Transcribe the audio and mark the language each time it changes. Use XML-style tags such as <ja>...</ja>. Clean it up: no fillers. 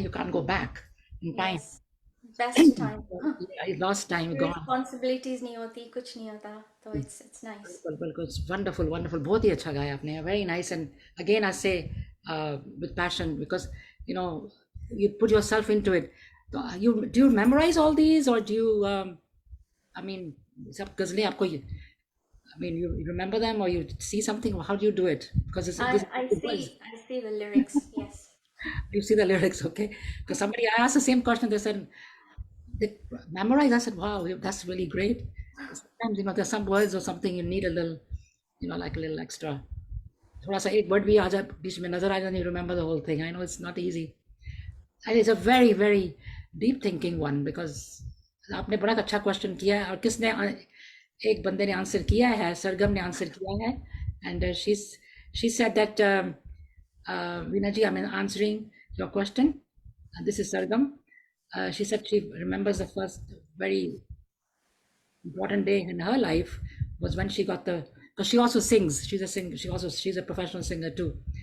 <en>You can't go back in time. Yes. Best time. Lost time gone.</en> <hi>Responsibilities नहीं होती, कुछ नहीं होता, तो</hi> <en>it's nice.</en> <hi>बिल्कुल बिल्कुल. Wonderful wonderful. बहुत ही अच्छा गाया आपने.</hi> <en>Very nice. And again I say with passion because you know you put yourself into it. You do you memorize all these or do you I mean</en> <hi>सब गजलें आपको</hi> <en>I mean you remember them or you see something, how do you do it? Because it's this I see the lyrics. Yes. you see the lyrics, okay? Because somebody I asked the same question, they said they memorize. I said wow, that's really great. Sometimes you know there's some words or something you need a little, you know, like a little extra.</en> <hi>थोड़ा सा एक word भी आ जाए बीच में नजर आ जाए,</hi> <en>you remember the whole thing. I know it's not easy. And it's a very very deep thinking one because</en> <hi>आपने बड़ा अच्छा क्वेश्चन किया है. और किसने एक बंदे ने आंसर किया है, सरगम ने आंसर किया है.</hi> <en>And she said that Veena ji, I'm answering your question. This is Sargam. She said she remembers the first very important day in her life was when she got the, because she also sings, she's a professional singer too.</en>